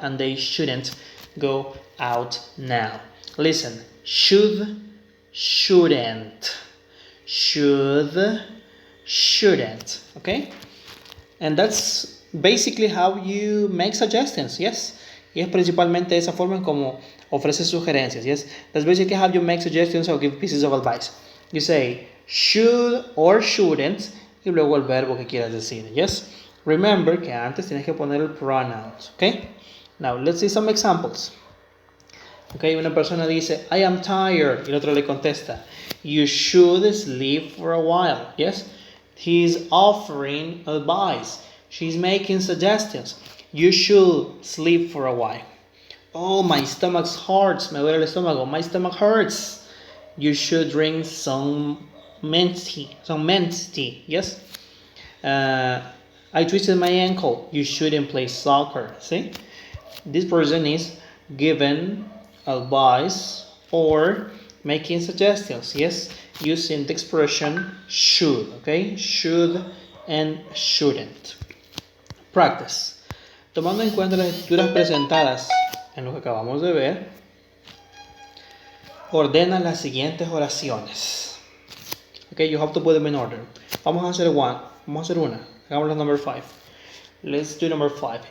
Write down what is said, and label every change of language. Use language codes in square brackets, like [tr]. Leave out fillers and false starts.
[en] And they shouldn't go out now. Listen. Should, shouldn't. Should, shouldn't. Okay? And that's basically how you make suggestions. Yes? [es] Y es principalmente esa forma en como ofreces sugerencias. [en] Yes? That's basically how you make suggestions or give pieces of advice. You say should or shouldn't [es] y luego el verbo que quieras decir. Yes? Remember que antes tienes que poner el pronouns. Okay? [en] Now let's see some examples. Okay, [es] una persona dice, [en] I am tired. [es] Y el otro le contesta, [en] you should sleep for a while. Yes? He's offering advice. She's making suggestions. You should sleep for a while. Oh, my stomach hurts. [es] Me duele el estómago. [en] My stomach hurts. You should drink some mint tea. Yes? I twisted my ankle. You shouldn't play soccer. See? This person is given advice or making suggestions. Yes? Using the expression should. Okay? Should and shouldn't. Practice. [es] Tomando en cuenta las escrituras presentadas en lo que acabamos de ver, ordena las siguientes oraciones. [en] Okay, you have to put them in order. [es] Vamos a hacer una. Hagamos la [en] number 5. Let's do number 5.